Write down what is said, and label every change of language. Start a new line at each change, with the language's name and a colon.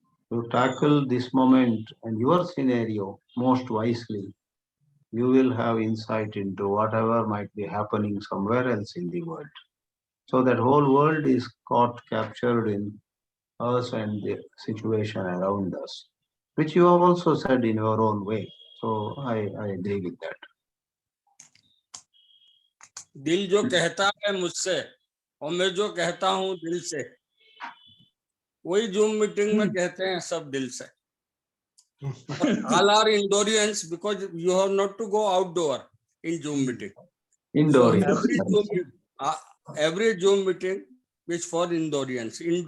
English: You tackle this moment and your scenario most wisely, you will have insight into whatever might be happening somewhere else in the world. So that whole world is caught, captured in us and the situation around us, which you have also said in your own way. So I agree with that.
Hindi: दिल जो कहता है मुझसे और मैं जो कहता हूं दिल से, वही जूम मीटिंग में कहते हैं सब दिल से.
English: All are Indorians because you have not to go outdoor in Zoom meeting. Indore. So every Zoom meeting is for Indorians.